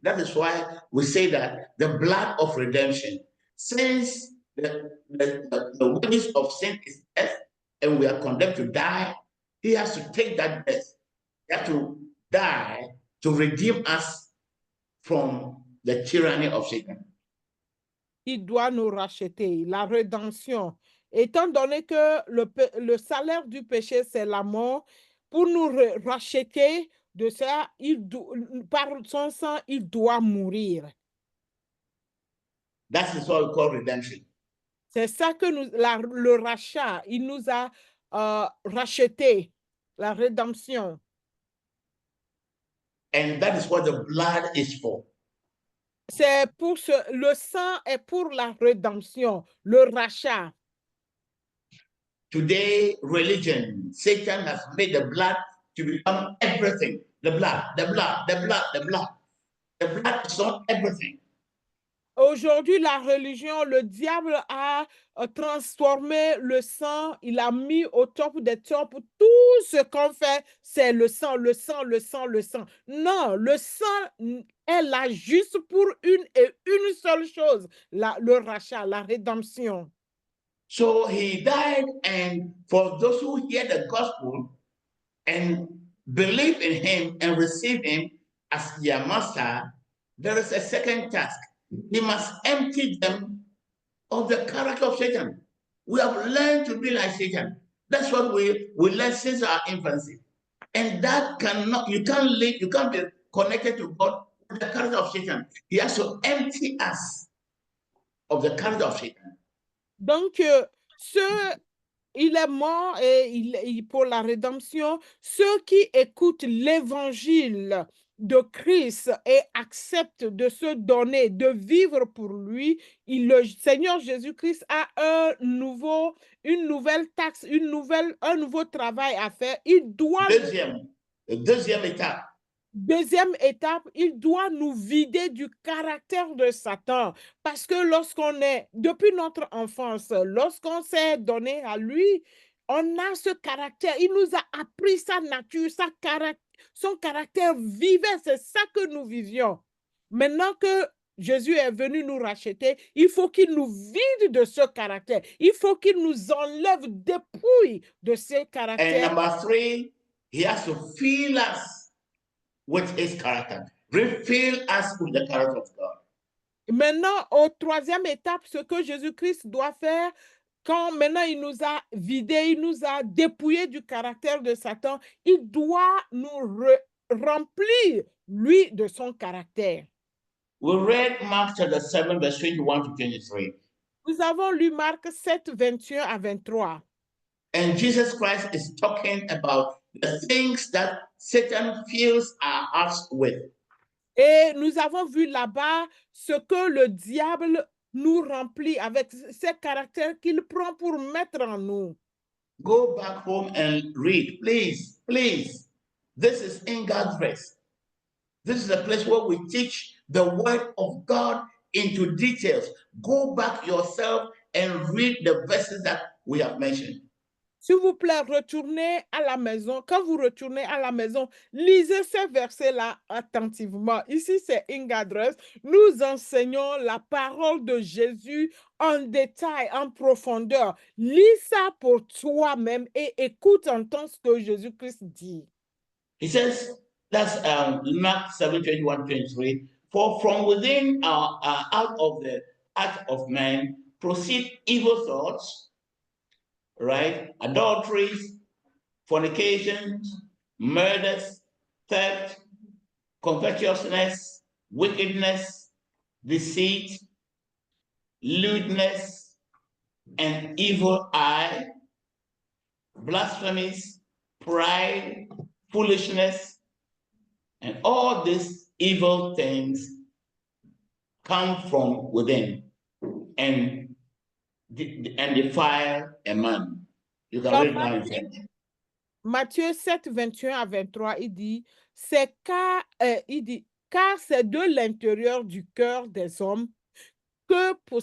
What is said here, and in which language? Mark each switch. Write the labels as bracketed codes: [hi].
[en] That is why we say that the blood of redemption, since the wages of sin is death, and we are condemned to die, he has to take that death. He has to die to redeem us from the tyranny of Satan. [fr] Il doit nous racheter, la rédemption. Étant donné que le salaire du péché, c'est la mort, pour nous racheter de ça, par son sang, il doit mourir. [en] That is what we call redemption. [fr] C'est ça que le rachat, il nous a racheté, la rédemption. [en] And that is what the blood is for. [fr] C'est pour le sang est pour la rédemption, le rachat. [en] Today, religion, Satan has made the blood to become everything. The blood, the blood, the blood, the blood. The blood is not everything. [fr] Aujourd'hui, la religion, le diable a transformé le sang, il a mis au top des tops. Tout ce qu'on fait, c'est le sang, le sang, le sang, le sang. Non, le sang est là juste pour une seule chose, le rachat, la rédemption. [en] So he died, and for those who hear the gospel and believe in him and receive him as their master, there is a second task. He must empty them of the character of Satan. We have learned to be like Satan. That's what we learn since our infancy. And that cannot, you can't live, you can't be connected to God with the character of Satan. He has to empty us of the character of Satan. [fr] Donc, il est mort et pour la rédemption. Ceux qui écoutent l'évangile de Christ et acceptent de se donner, de vivre pour lui, le Seigneur Jésus-Christ a une nouvelle taxe, un nouveau travail à faire. Il doit... Deuxième étape. Deuxième étape, il doit nous vider du caractère de Satan. Parce que lorsqu'on est, depuis notre enfance, lorsqu'on s'est donné à lui, on a ce caractère. Il nous a appris sa nature, son caractère vivait. C'est ça que nous vivions. Maintenant que Jésus est venu nous racheter, il faut qu'il nous vide de ce caractère. Il faut qu'il nous enlève, dépouille de ce caractère. [en] And number 3, he has to fill us with his character. Refill us with the character of God. [fr] Maintenant, au troisième étape, ce que Jésus-Christ doit faire, quand maintenant il nous a vidés, il nous a dépouillés du caractère de Satan, il doit nous remplir, lui, de son caractère. [en] We read Mark chapter 7, verse 21 to 23. [fr] Nous avons lu Marc 7, 21 à 23. [en] And Jesus Christ is talking about the things that Satan fills our hearts with. [fr] Et nous avons vu là-bas ce que le diable nous remplit avec ces caractères qu'il prend pour mettre en nous. [en] Go back home and read, please, please. This is in God's rest. This is a place where we teach the word of God into details. Go back yourself and read the verses that we have mentioned. [fr] S'il vous plaît, retournez à la maison. Quand vous retournez à la maison, lisez ces versets-là attentivement. Ici, c'est Ingadress. Nous enseignons la parole de Jésus en détail, en profondeur. Lis ça pour toi-même et écoute, entends ce que Jésus-Christ dit. [en] He says, that's Mark 7, 21, 23. For from within out of the heart of man proceed evil thoughts, right? Adulteries, fornications, murders, theft, covetousness, wickedness, deceit, lewdness, and evil eye, blasphemies, pride, foolishness, and all these evil things come from within and defile a man. You can read now in fact. [fr] Matthieu 7, 21 à 23, il dit, car c'est de l'intérieur du cœur des hommes que